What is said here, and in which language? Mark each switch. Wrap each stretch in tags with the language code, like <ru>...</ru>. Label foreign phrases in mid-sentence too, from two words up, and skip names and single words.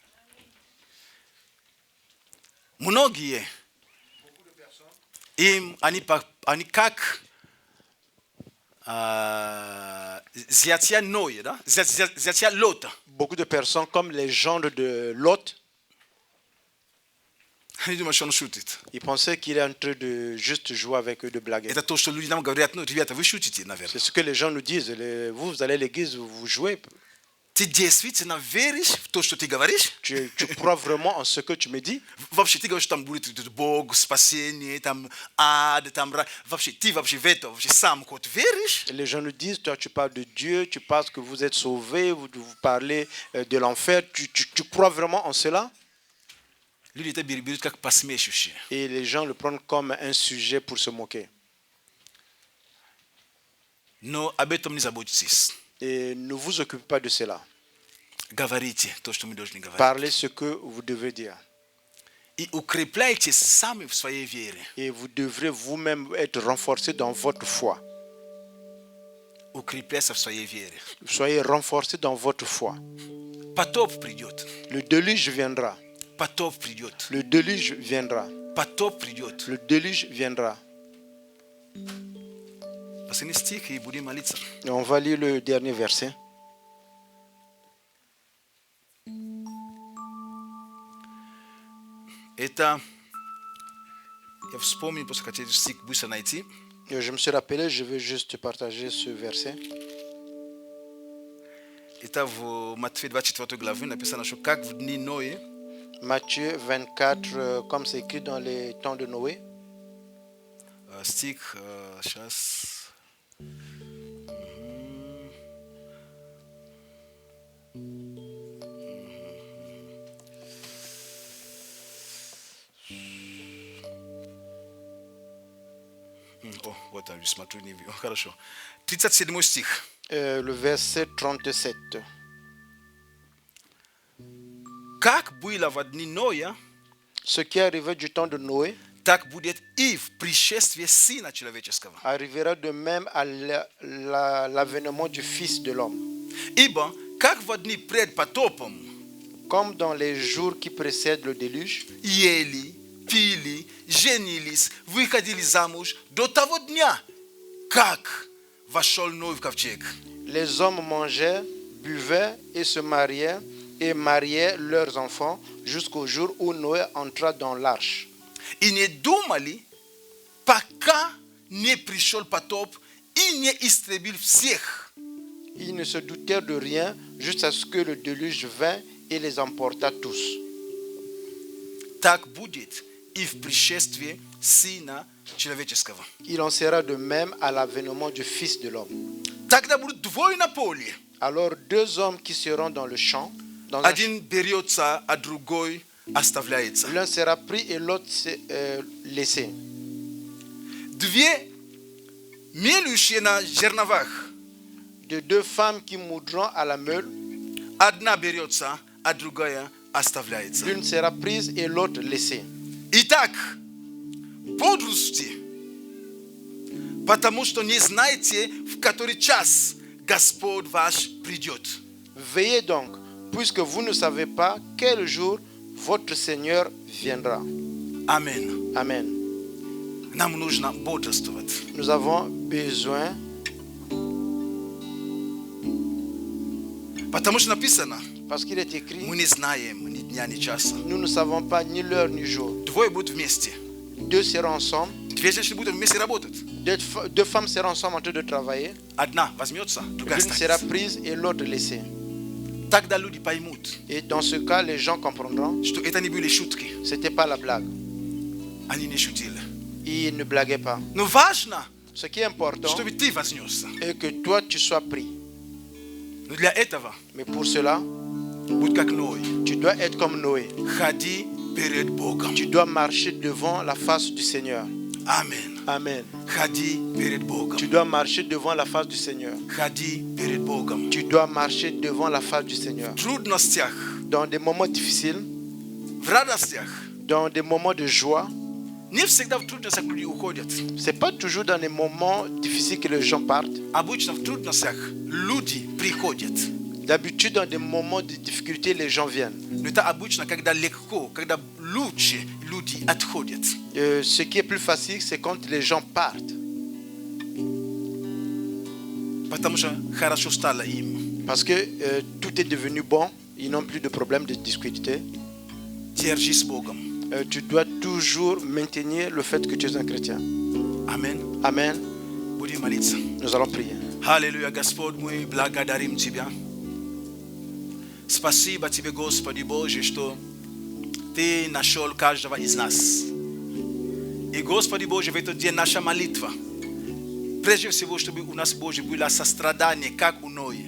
<ru>Многие они как зятя Ноя, да? Зятя Лота.</ru> <fr>Beaucoup de personnes, comme les gendres de Lot,</fr> <ru>Они думают, что он шутит.</ru> <fr>ils pensaient qu'il est en train de juste jouer avec eux, de blaguer.</fr> <ru>Это то, что люди нам говорят, ну, ребята, вы шутите, наверное.</ru> <fr>C'est ce que les gens nous disent. Vous allez à l'église, vous jouez.</fr> <ru>Ты действительно веришь в то, что ты говоришь?</ru> <fr>Tu crois vraiment en ce que tu me dis?</fr> <ru>Вообще, ты говоришь, там будет Бог, спасение, там ад, там рай. Вообще, ты вообще в это вообще сам хоть веришь?</ru> <fr>Les gens nous disent, toi tu parles de Dieu, tu penses que vous êtes sauvés, vous parlez de l'enfer. Tu crois vraiment en cela?</fr> <ru>Люди это берут как посмешище.</ru> <fr>Et les gens le prennent comme un sujet pour se moquer.</fr> <ru>Но об этом не заботьтесь.</ru> <fr>Et ne vous occupez pas de cela.</fr> <ru>Говорите то, что мы должны говорить.</ru> <fr>Parlez ce que vous devez dire.</fr> <ru>И укрепляйте сами в своей вере.</ru> <fr>Et vous devrez vous-même être renforcés dans votre foi.</fr> <ru>Укрепляйся в своей вере.</ru> <fr>Soyez renforcés dans votre foi.</fr> <ru>Потоп придет.</ru> <fr>Le déluge viendra.</fr> <ru>Потоп придет.</ru> <fr>Le déluge viendra.</fr> <ru>Потоп придет.</ru> <fr>Le déluge viendra.</fr> <ru>Последний стих и будем молиться.</ru> <fr>Et on va lire le dernier verset.</fr> <ru>Это я вспомнил, просто хотел стих быстро найти.</ru> <fr>Je me suis rappelé, je vais juste partager ce verset.</fr> <ru>Это в Матфея 24 главе написано, что как в дни Ноя,</ru> <fr>Matthieu 24, comme c'est écrit dans les temps de Noé.</fr> <ru>стих, сейчас. О, вот там, смотрю, не вижу. Хорошо. 37 стих.</ru> <fr>Le verset 37.</fr> <ru>Как было во дни Ноя,</ru> <fr>Ce qui est arrivé du temps de Noé</fr> <ru>так будет и в пришествии Сына Человеческого.</ru> <fr>arrivera de même à l'avènement du Fils de l'homme.</fr> <ru>Ибо, как во дни пред потопом,</ru> <fr>Comme dans les jours qui précèdent le déluge,</fr> <ru>ели, пили, женились, выходили замуж до того дня, как вошел Ной в ковчег.</ru> <fr>les hommes mangeaient, buvaient et se mariaient et mariaient leurs enfants jusqu'au jour où Noé entra dans l'arche.</fr> <ru>И не думали, пока не пришел потоп и не истребил всех.</ru> <fr>Ils ne se doutèrent de rien jusqu'à ce que le déluge vint et les emporta tous.</fr> <ru>Так будет и в пришествии Сына Человеческого.</ru> <fr>Il en sera de même à l'avènement du Fils de l'homme.</fr> <ru>Тогда будут двое на поле.</ru> <fr>Alors deux hommes qui seront dans le champ, dans un champ,</fr> <ru>Один берется, а другой оставляется.</ru> <fr>l'un sera pris et l'autre laissé.</fr> <ru>Две мелющие на жерновах.</ru> <fr>De deux femmes qui moudront à la meule,</fr> <ru>Одна берется, а другая оставляется.</ru> <fr>l'une sera prise et l'autre laissée.</fr> <ru>Итак, бодрствуйте, потому что не знаете, в который час Господь ваш придет.</ru> <fr>Veillez donc, puisque vous ne savez pas quel jour votre Seigneur viendra.</fr> <ru>Аминь.</ru> <fr>Amen.</fr> <ru>Нам нужно бодрствовать.</ru> <fr>Nous avons besoin,</fr> <ru>Потому что написано,</ru> <fr>parce qu'il est écrit,</fr> <ru>мы не знаем ни дня, ни часа.</ru> <fr>nous ne savons pas ni l'heure ni jour.</fr> <ru>Двое будут вместе.</ru> <fr>Deux seront ensemble,</fr> <ru>Две женщины будут вместе работать.</ru> <fr>deux femmes seront ensemble en train de travailler.</fr> <ru>Одна возьмется, другая</ru> <fr>L'une sera</fr> <ru>останется.</ru> <fr>prise et l'autre laissée.</fr> <ru>Тогда люди поймут,</ru> <fr>Et dans ce cas, les gens comprendront.</fr> <ru>что это не были шутки.</ru> <fr>C'était pas la blague.</fr> <ru>Они не шутили.</ru> <fr>Ils ne blaguaient pas.</fr> <ru>Но важно,</ru> <fr>Ce qui est important</fr> <ru>чтобы ты вознесся.</ru> <fr>est que toi, tu sois pris.</fr> <ru>Но для этого</ru> <fr>Mais pour cela,</fr> <ru>будь как Ной.</ru> <fr>tu dois être comme Noé.</fr> <ru>Ходи перед Богом.</ru> <fr>Tu dois marcher devant la face du Seigneur. Amen. Amen.</fr> <ru>Ходи перед Богом.</ru> <fr>Tu dois marcher devant la face du Seigneur.</fr> <ru>Ходи перед Богом.</ru> <fr>Tu dois marcher devant la face du Seigneur.</fr> <ru>В трудностях,</ru> <fr>Dans des moments difficiles,</fr> <ru>в радостях,</ru> <fr>dans des moments de joie,</fr> <ru>не всегда в трудностях люди уходят.</ru> <fr>c'est pas toujours dans les moments difficiles que les gens partent.</fr> <ru>Обычно в трудностях люди приходят.</ru> <fr>D'habitude, dans des moments de difficulté, les gens viennent.</fr> <ru>Но это обычно, когда легко, когда лучше люди отходят.</ru> <fr>Ce qui est plus facile, c'est quand les gens partent.</fr> <ru>Потому что хорошо стало им.</ru> <fr>Parce que tout est devenu bon. Ils n'ont plus de problème de difficulté.</fr> <ru>Держи с Богом.</ru> <fr>Tu dois toujours maintenir le fait que tu es un chrétien. Amen. Amen.</fr> <ru>Будем молиться.</ru> <fr>Nous allons prier.</fr> <ru>Аллилуйя, Господь, мы благодарим Тебя. Спасибо Тебе, Господи Боже, что Ты нашел каждого из нас. И, Господи Боже, в этот день наша молитва, прежде всего, чтобы у нас, Боже, было сострадание, как у Ноя.</ru>